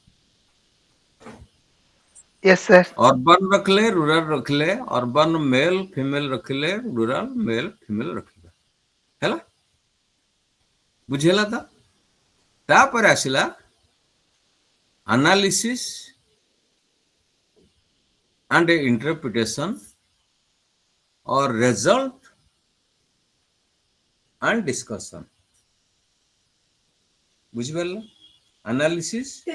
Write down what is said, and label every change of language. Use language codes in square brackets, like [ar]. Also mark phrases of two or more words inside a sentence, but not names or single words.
[en] Yes, sir. Urban रखले rural रखले urban male female रखले rural male female रखले [or] ହେଲା ବୁଝିଲା ତାପରେ ଆସିଲା [en] analysis and interpretation or result and discussion बुझिबेला analysis